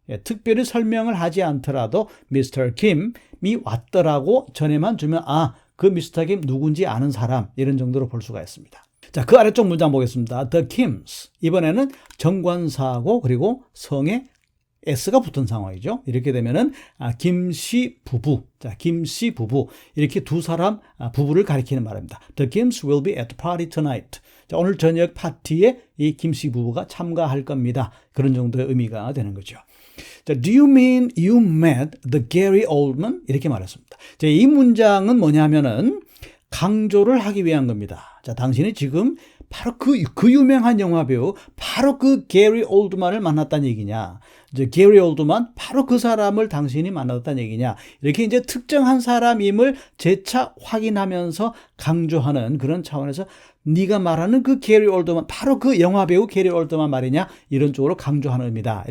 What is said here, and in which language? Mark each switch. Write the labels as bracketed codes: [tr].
[ko] 특별히 설명을 하지 않더라도 미스터 김이 왔더라고 전해만 주면 그 미스터 김 누군지 아는 사람 이런 정도로 볼 수가 있습니다. 자, 그 아래쪽 문장 보겠습니다. [en] The Kims. [ko] 이번에는 정관사하고 그리고 성에 S가 붙은 상황이죠. 이렇게 되면은 김씨 부부, 자 김씨 부부 이렇게 두 사람 부부를 가리키는 말입니다. [en] The Kims will be at the party tonight. [ko] 자, 오늘 저녁 파티에 이 김씨 부부가 참가할 겁니다. 그런 정도의 의미가 되는 거죠. 자, [en] Do you mean you met the Gary Oldman? [ko] 이렇게 말했습니다. 자, 이 문장은 뭐냐면은 강조를 하기 위한 겁니다. 자, 당신이 지금 바로 그 유명한 영화배우 바로 그 게리 올드만을 만났다는 얘기냐, 이제 게리 올드만 바로 그 사람을 당신이 만났다는 얘기냐, 이렇게 이제 특정한 사람임을 재차 확인하면서 강조하는 그런 차원에서 네가 말하는 그 게리 올드만 바로 그 영화배우 게리 올드만 말이냐, 이런 쪽으로 강조하는 의미다.